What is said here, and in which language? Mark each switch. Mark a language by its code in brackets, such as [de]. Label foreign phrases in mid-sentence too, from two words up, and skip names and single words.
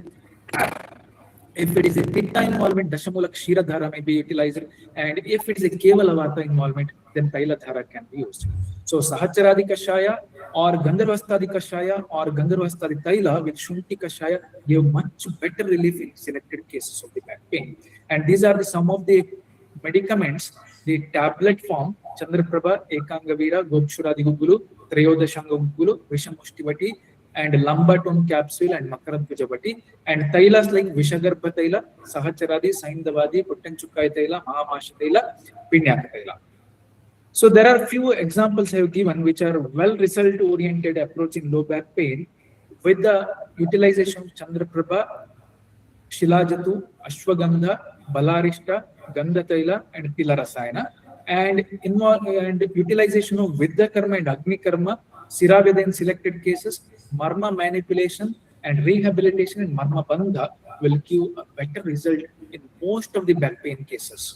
[en] If it is a Pitta involvement, Dashamula Kshiradhara may be utilized, and if it is a Kevala Vata involvement, then Tailadhara can be used. So Sahacharadi Kashaya or Gandharvastadi Kashaya or Gandharvastadi Taila with Shunti Kashaya give much better relief in selected cases of the back pain. And these are some of the medicaments, the tablet form, Chandraprabha, Ekangavira, Gopshuradi Gugulu, Trayodashanga Gugulu, Vishamushtivati, and Lambatun capsule and Makaradvijavati, and Tailas like Vishagarbha Taila, Sahacharadi, Saindavadi, Puttanchukai Taila, Mahamasha Taila, Pinyaka Taila. So there are few examples I have given which are well result oriented approach in low back pain with the utilization of Chandraprabha, Shilajatu, Ashwagandha, Balarishta, Gandha Taila and Tilarasayana, and utilization of Vidya Karma and Agni Karma, Siravyadha in selected cases, Marma manipulation and rehabilitation in Marma Bandha will give a better result in most of the back pain cases.